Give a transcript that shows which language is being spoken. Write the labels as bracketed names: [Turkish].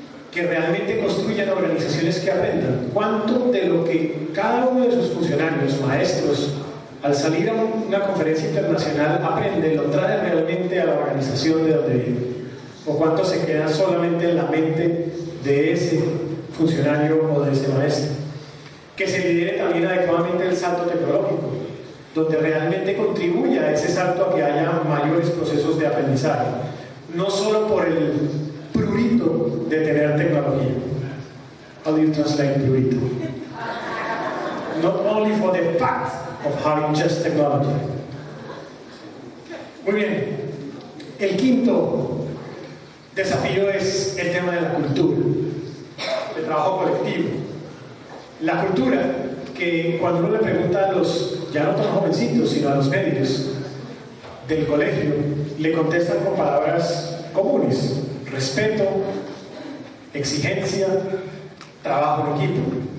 [Spanish] que realmente construyan organizaciones que aprendan cuánto de lo que cada uno de sus funcionarios, maestros, al salir a una conferencia internacional aprende, lo trae realmente a la organización de donde viene, o cuánto se queda solamente en la mente de ese funcionario o de ese maestro. Que se lidere también adecuadamente el salto tecnológico, donde realmente contribuya a ese salto a que haya mayores procesos de aprendizaje, no solo por el prurito de tener tecnología. [English] How do you translate prurito? Not only for the fact of having just technology. [Spanish] Muy bien, el quinto desafío es el tema de la cultura, el trabajo colectivo. La cultura, que cuando uno le pregunta a los, ya no tan jovencitos, sino a los medios del colegio, le contestan con palabras comunes: respeto, exigencia, trabajo en equipo.